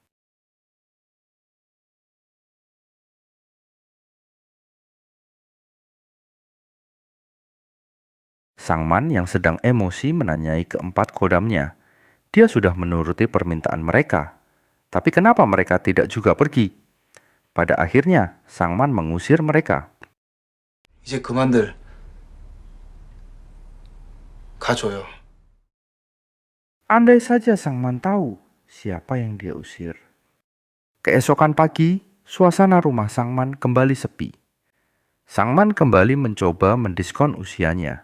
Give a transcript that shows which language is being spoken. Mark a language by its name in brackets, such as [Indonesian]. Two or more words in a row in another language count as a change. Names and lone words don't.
[Indonesian] Sangman yang sedang emosi menanyai keempat khodamnya. Dia sudah menuruti permintaan mereka. Tapi kenapa mereka tidak juga pergi? Pada akhirnya, Sangman mengusir mereka. [Korean] 이제 그만들 가줘요. [Indonesian] Andai saja Sangman tahu siapa yang dia usir. Keesokan pagi, suasana rumah Sangman kembali sepi. Sangman kembali mencoba mendiskon usianya.